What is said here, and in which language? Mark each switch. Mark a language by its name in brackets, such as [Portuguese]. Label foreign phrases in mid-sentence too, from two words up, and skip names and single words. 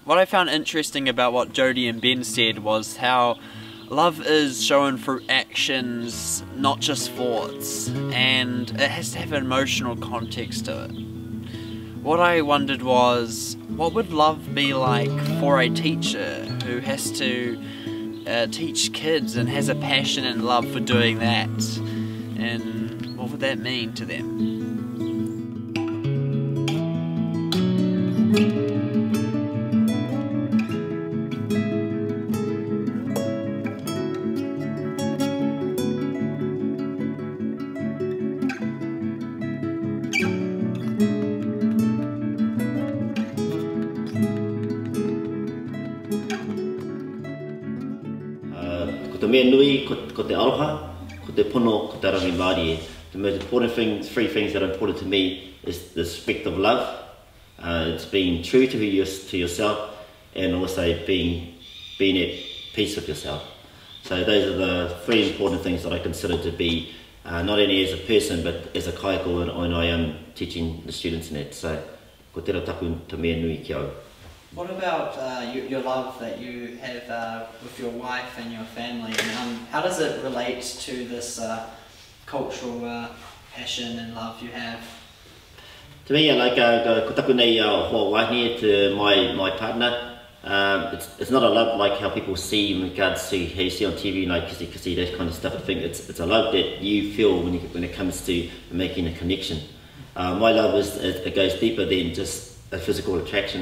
[English] What I found interesting about what Jodie and Ben said was how love is shown through actions, not just thoughts, and it has to have an emotional context to it. What I wondered was, what would love be like for a teacher who has to teach kids and has a passion and love for doing that? And what would that mean to them? [Māori] Ko te mea nui, ko te aroha, ko te pono, ko te rangi Māori. [English] The most important things, three things that are important to me is the respect of love. It's being true to yourself, and also being at peace with yourself. So those are the three important things that I consider to be not only as a person but as a kaiko when I am teaching the students in it. So [Māori] ko tērā taku te mea nui ki au. [English] What about your love that you have with your wife and your family? And, how does it relate to this cultural passion and love you have? To me, like [Māori] ko taku nei hoa wahine [English] to my partner, it's not a love like how people see in regards to how you see on TV, like kisi, that kind of stuff. I think it's a love that you feel when it comes to making a connection. My love it goes deeper than just a physical attraction.